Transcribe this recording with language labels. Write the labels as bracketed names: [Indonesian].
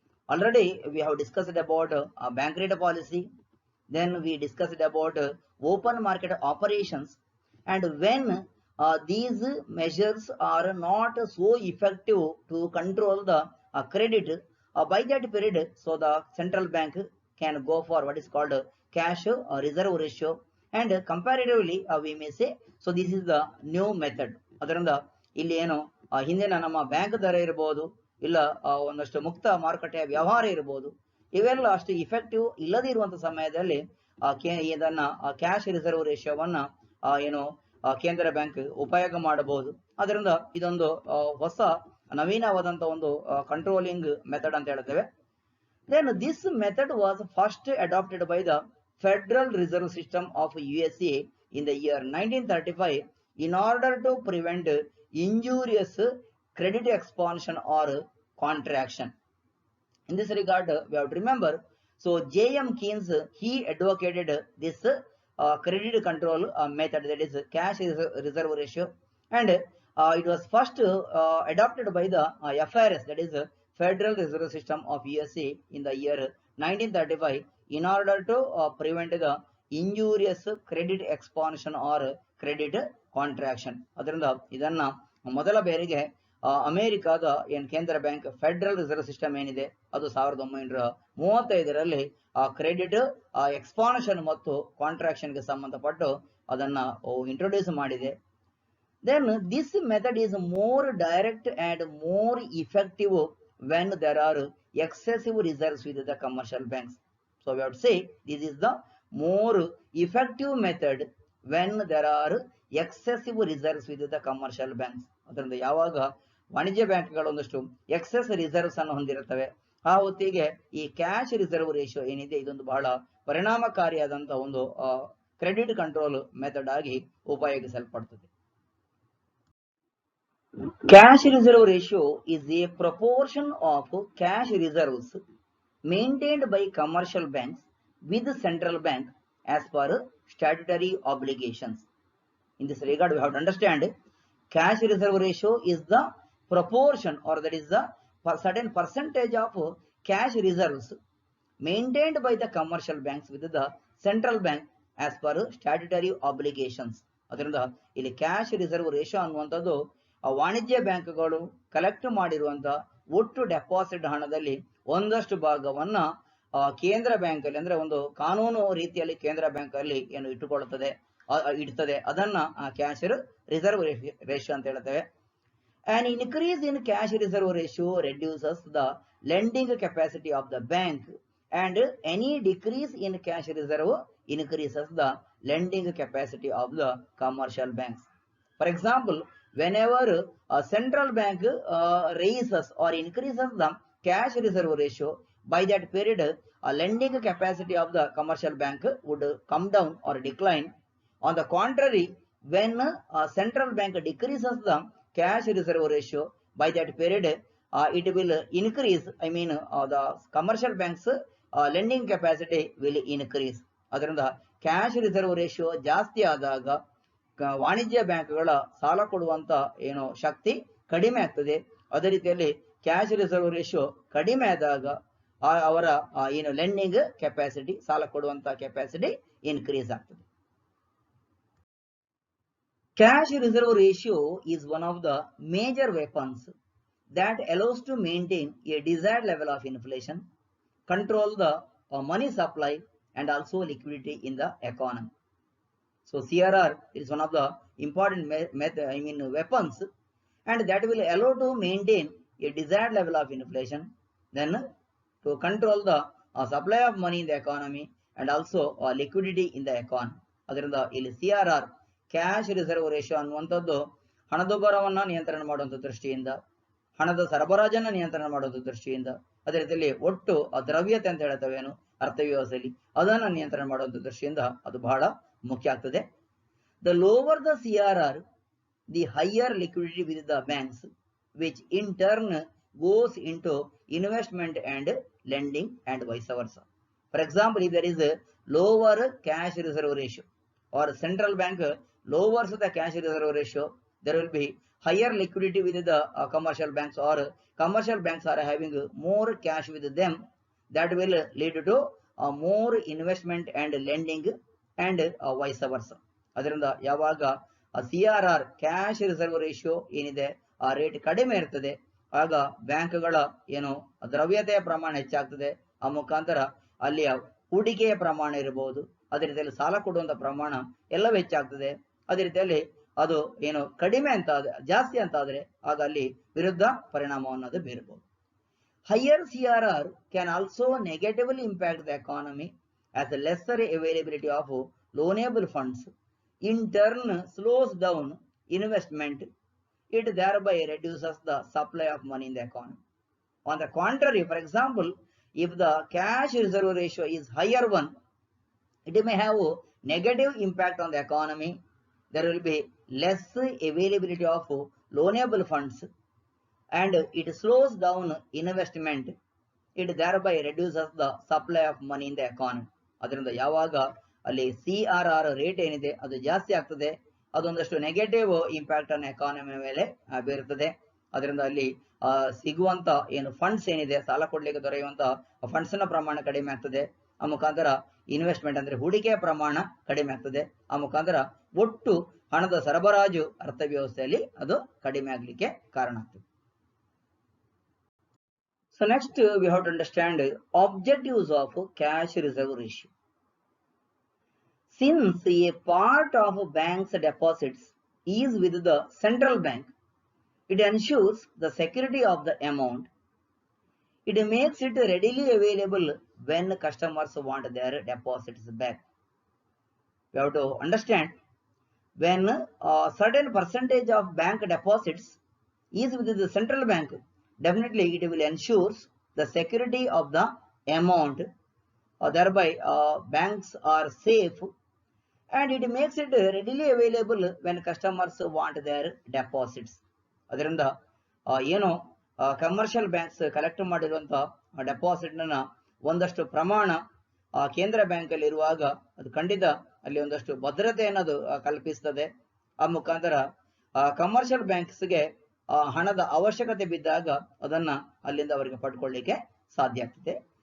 [English] Already we have discussed about bank rate policy, then we discussed about open market operations, and when these measures are not so effective to control the credit by that period, so the central bank can go for what is called cash reserve ratio, and comparatively we may say, so this is the new method. [Kannada] ಅದರಿಂದ ಇಲ್ಲಿ ಏನು ಹಿಂದಿನ ನಮ್ಮ bank ದರ ಇರಬಹುದು, ಇಲ್ಲ ಒಂದಷ್ಟು ಮುಕ್ತ ಮಾರುಕಟ್ಟೆಯ ವ್ಯವಹಾರ ಇರಬಹುದು, ಇವೆಲ್ಲ ಅಷ್ಟು ಇಫೆಕ್ಟಿವ್ ಇಲ್ಲದೇ ಇರುವಂತಹ ಸಮಯದಲ್ಲಿ ಇದನ್ನ ಕ್ಯಾಶ್ ರಿಸರ್ವ್ ರೇಷಿಯೋವನ್ನ ಏನು ಕೇಂದ್ರ ಬ್ಯಾಂಕ್ ಉಪಯೋಗ ಮಾಡಬಹುದು. ಅದರಿಂದ ಇದೊಂದು ಹೊಸ ನವೀನವಾದಂತಹ ಒಂದು ಕಂಟ್ರೋಲಿಂಗ್ ಮೆಥಡ್ ಅಂತ ಹೇಳ್ತೇವೆ. [English] Then this method was first adopted by the Federal Reserve System of USA in the year 1935 in order to prevent injurious credit expansion or contraction. In this regard, we have to remember, so J.M. Keynes, he advocated this credit control method, that is cash reserve ratio, and it was first adopted by the FRS, that is Federal Reserve System of USA in the year 1935 in order to prevent the injurious credit expansion or credit contraction. [Kannada] ಅದರಿಂದ ಇದನ್ನ ಮೊದಲ ಬಾರಿಗೆ ಅಮೆರಿಕಾದ ಏನ್ ಕೇಂದ್ರ bank federal reserve system ಏನಿದೆ ಅದು 1935ರಲ್ಲಿ credit expansion ಮತ್ತು ಕಾಂಟ್ರಾಕ್ಷನ್ ಗೆ ಸಂಬಂಧಪಟ್ಟು ಅದನ್ನ ಇಂಟ್ರೊಡ್ಯೂಸ್ ಮಾಡಿದೆ. [English] Then this method is more direct and more effective when there are excessive reserves with the commercial banks. So we have to say this is the more effective method when there are excessive reserves with the commercial banks. [Kannada] ಅದರಿಂದ ಯಾವಾಗ ವಾಣಿಜ್ಯ ಬ್ಯಾಂಕ್ಗಳು ಒಂದಷ್ಟು excess reserves ಅನ್ನು ಹೊಂದಿರುತ್ತವೆ, ಆ ಹೊತ್ತಿಗೆ ಈ ಕ್ಯಾಶ್ ರಿಸರ್ವ್ ರೇಷಿಯೋ ಏನಿದೆ ಇದೊಂದು ಬಹಳ ಪರಿಣಾಮಕಾರಿಯಾದಂತಹ ಒಂದು ಕ್ರೆಡಿಟ್ ಕಂಟ್ರೋಲ್ ಮೆಥಡ್ ಆಗಿ ಉಪಯೋಗಿಸಲ್ಪಡುತ್ತದೆ. [English] Cash reserve ratio is a proportion of cash reserves maintained by commercial banks with the central bank as per statutory obligations. In this regard, we have to understand cash reserve ratio is the proportion, or that is the certain percentage of cash reserves maintained by the commercial banks with the central bank as per statutory obligations. [Kannada] ಅದರಿಂದ ಇಲ್ಲಿ cash reserve ratio ಅನ್ನುವಂಥದ್ದು ವಾಣಿಜ್ಯ ಬ್ಯಾಂಕ್ಗಳು collect ಮಾಡಿರುವಂತಹ ಒಟ್ಟು deposit ಹಣದಲ್ಲಿ ಒಂದಷ್ಟು ಭಾಗವನ್ನ ಕೇಂದ್ರ ಬ್ಯಾಂಕ್ ಅಲ್ಲಿ, ಅಂದ್ರೆ ಒಂದು ಕಾನೂನು ರೀತಿಯಲ್ಲಿ ಕೇಂದ್ರ ಬ್ಯಾಂಕ್ ಅಲ್ಲಿ ಏನು ಇಡ್ತದೆ ಅದನ್ನ ಕ್ಯಾಶ್ ರಿಸರ್ವ್ ರೇಷಿಯೋ ಅಂತ ಹೇಳ್ತೇವೆ. [English] An increase in cash reserve ratio reduces the lending capacity of the bank, and any decrease in cash reserve increases the lending capacity of the commercial banks. For example, whenever a central bank raises or increases the cash reserve ratio, by that period a lending capacity of the commercial bank would come down or decline. On the contrary, when a central bank decreases the cash reserve ratio, by that period it will increase. The commercial banks lending capacity will increase. [Kannada] ಅದರಿಂದ cash reserve ratio ಜಾಸ್ತಿ ಆದಾಗ ವಾಣಿಜ್ಯ ಬ್ಯಾಂಕ್ಗಳ ಸಾಲ ಕೊಡುವಂತ ಶಕ್ತಿ ಕಡಿಮೆ ಆಗ್ತದೆ. ಅದೇ ರೀತಿಯಲ್ಲಿ ಕ್ಯಾಶ್ ರಿಸರ್ವ್ ರೇಷಿಯೋ ಕಡಿಮೆ ಆದಾಗ ಅವರ ಲೆಂಡಿಂಗ್ ಕೆಪಾಸಿಟಿ, ಸಾಲ ಕೊಡುವಂತ ಕೆಪಾಸಿಟಿ ಇನ್ಕ್ರೀಸ್ ಆಗ್ತದೆ. [English] Cash reserve ratio is one of the major weapons that allows to maintain a desired level of inflation, control the money supply, and also liquidity in the economy. So CRR is one of the important weapons, and that will allow to maintain a desired level of inflation, then to control the supply of money in the economy, and also liquidity in the economy. [Kannada] ಅದರಿಂದ ಇಲ್ಲಿ CRR cash reserve ratio ಅನ್ನುವಂಥದ್ದು ಹಣದುಬ್ಬರವನ್ನ ನಿಯಂತ್ರಣ ಮಾಡುವಂಥ ದೃಷ್ಟಿಯಿಂದ, ಹಣದ ಸರಬರಾಜನ್ನ ನಿಯಂತ್ರಣ ಮಾಡುವಂಥ ದೃಷ್ಟಿಯಿಂದ, ಅದೇ ರೀತಿಯಲ್ಲಿ ಒಟ್ಟು ದ್ರವ್ಯತೆ ಅಂತ ಹೇಳ್ತೇವೇನು ಅರ್ಥವ್ಯವಸ್ಥೆಯಲ್ಲಿ ಅದನ್ನ ನಿಯಂತ್ರಣ ಮಾಡುವಂಥ ದೃಷ್ಟಿಯಿಂದ ಅದು ಬಹಳ ಮುಖ್ಯ ಆಗ್ತದೆ. [English] The lower the CRR, the higher liquidity with the banks, which in turn goes into investment and lending and vice versa. For example, if there is a lower cash reserve ratio or central bank lowers the cash reserve ratio, there will be higher liquidity with the commercial banks, or commercial banks are having more cash with them. That will lead to more investment and lending and vice versa. [Kannada] ಅದರಿಂದ ಯಾವಾಗ CRR cash reserve ratio ಏನಿದೆ ಆ rate ಕಡಿಮೆ ಇರ್ತದೆ, ಆಗ ಬ್ಯಾಂಕ್ಗಳ ದ್ರವ್ಯತೆಯ ಪ್ರಮಾಣ ಹೆಚ್ಚಾಗ್ತದೆ. ಆ ಮುಖಾಂತರ ಅಲ್ಲಿಯ ಹೂಡಿಕೆಯ ಪ್ರಮಾಣ ಇರಬಹುದು, ಅದೇ ರೀತಿಯಲ್ಲಿ ಸಾಲ ಕೊಡುವಂತ ಪ್ರಮಾಣ ಎಲ್ಲವೂ ಹೆಚ್ಚಾಗ್ತದೆ. ಅದೇ ರೀತಿಯಲ್ಲಿ ಅದು ಕಡಿಮೆ ಅಂತ ಜಾಸ್ತಿ ಅಂತ ಆದ್ರೆ ಆಗ ಅಲ್ಲಿ ವಿರುದ್ಧ ಪರಿಣಾಮವನ್ನು ಅದು ಬೀರಬಹುದು. [English] Higher CRR can also negatively impact the economy as a lesser availability of loanable funds, in turn slows down investment. It thereby reduces the supply of money in the economy. On the contrary, for example, if the cash reserve ratio is higher one, it may have negative impact on the economy. There will be less availability of loanable funds, and it slows down investment. It thereby reduces the supply of money in the economy. [Kannada] ಅದರಿಂದ ಯಾವಾಗ ಅಲ್ಲಿ CRR rate ಏನಿದೆ ಅದು ಜಾಸ್ತಿ ಆಗ್ತದೆ, ಅದೊಂದಷ್ಟು negative impact ಅನ್ನು economy ಮೇಲೆ ಬೀರುತ್ತದೆ. ಅದರಿಂದ ಅಲ್ಲಿ ಸಿಗುವಂತ ಫಂಡ್ಸ್ ಏನಿದೆ, ಸಾಲ ಕೊಡ್ಲಿಕ್ಕೆ ದೊರೆಯುವಂತ ಫಂಡ್ಸ್ ನ ಪ್ರಮಾಣ ಕಡಿಮೆ ಆಗ್ತದೆ. ಆ ಮುಖಾಂತರ ಇನ್ವೆಸ್ಟ್ಮೆಂಟ್ ಅಂದ್ರೆ ಹೂಡಿಕೆಯ ಪ್ರಮಾಣ ಕಡಿಮೆ ಆಗ್ತದೆ. ಆ ಮುಖಾಂತರ ಒಟ್ಟು ಹಣದ ಸರಬರಾಜು ಅರ್ಥವ್ಯವಸ್ಥೆಯಲ್ಲಿ ಅದು ಕಡಿಮೆ ಆಗ್ಲಿಕ್ಕೆ ಕಾರಣ ಆಗ್ತದೆ. [English] So next we have to understand objectives of cash reserve ratio. Since a part of bank's deposits is with the central bank, it ensures the security of the amount. It makes it readily available when customers want their deposits back. We have to understand, when a certain percentage of bank deposits is with the central bank, definitely it will ensure the security of the amount. Thereby banks are safe, and it makes it readily available when customers want their deposits. [Kannada] ಅದರಿಂದ ಏನು commercial banks collect ಮಾಡಿರುವಂತಹ deposit ನ ಒಂದಷ್ಟು ಪ್ರಮಾಣ ಕೇಂದ್ರ bank ಅಲ್ಲಿ ಇರುವಾಗ ಅದು ಖಂಡಿತ ಅಲ್ಲಿ ಒಂದಷ್ಟು ಭದ್ರತೆ ಅನ್ನೋದು ಕಲ್ಪಿಸ್ತದೆ. ಆ ಮುಖಾಂತರ ಕಮರ್ಷಿಯಲ್ ಬ್ಯಾಂಕ್ಸ್ಗೆ ಹಣದ ಅವಶ್ಯಕತೆ ಬಿದ್ದಾಗ ಅದನ್ನ ಅಲ್ಲಿಂದ ಅವರಿಗೆ ಪಡ್ಕೊಳ್ಳಿಕ್ಕೆ ಸಾಧ್ಯ ಆಗ್ತದೆ.